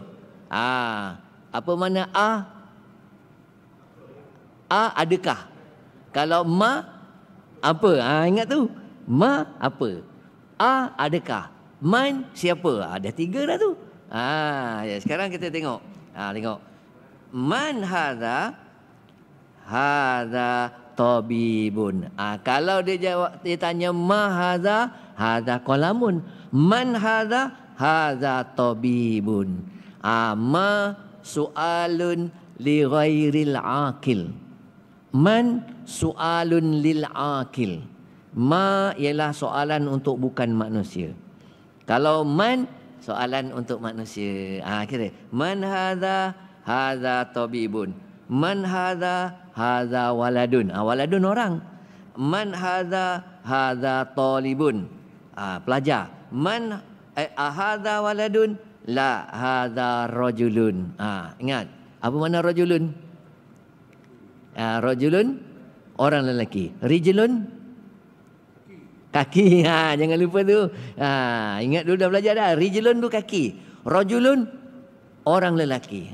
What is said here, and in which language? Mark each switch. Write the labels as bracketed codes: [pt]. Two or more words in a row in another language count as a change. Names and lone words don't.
[ms] Apa makna adakah? Kalau ma, apa? Ingat tu. Ma apa? Adakah? Man siapa? Ada 3 dah tu. Sekarang kita tengok. Tengok. [ar] من هذا? هذا طبيب. [ms] Kalau dia jawab, dia tanya [ar] ما هذا؟ هذا قلم. من هذا؟ هذا طبيب. ما سؤال لغير العاقل. من سؤال للعاقل. [ms] Ma ialah soalan untuk bukan manusia. Kalau man soalan untuk manusia. [ar] Kira من هذا، هذا طبيب. من هذا، هذا ولد. [ms] Waladun orang. [ar] من هذا، هذا طالب. [ms] Pelajar. [ar] من هذا ولد، لا هذا رجل. [ms] Ingat, apa makna rajulun? Rajulun orang lelaki. Rijlun kaki. Jangan lupa tu. Ingat dulu dah belajar dah. Rijlun tu kaki. Rajulun orang lelaki.